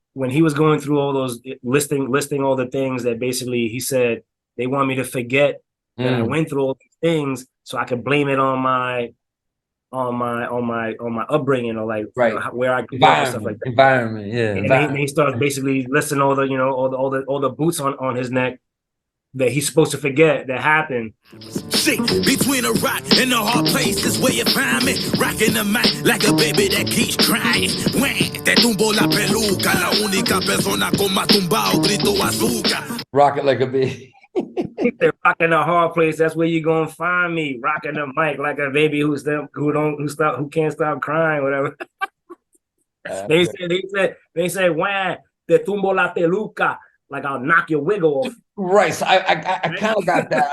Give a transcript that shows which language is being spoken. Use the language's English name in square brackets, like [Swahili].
[English] When he was going through all those, listing all the things that basically he said, they want me to forget that I went through all these things, so I could blame it on my upbringing, or like where I grew up and stuff like that. Environment, yeah. And then he starts basically listing all the all the boots on his neck that he's supposed to forget that happened. Shit, between a rock and a hard place is where you find me. Rocking the mic like a baby that keeps crying. [Spanish] Te tumbo la peluca, la única persona con más tumbao grito azúcar. [English] Rock it like a baby. They're rocking a hard place. That's where you gonna find me, rocking the mic like a baby who can't stop crying, whatever. They say, "Wah, [Spanish] te tumbo la peluca," [English] like I'll knock your wig off. Right. So I kind of got that.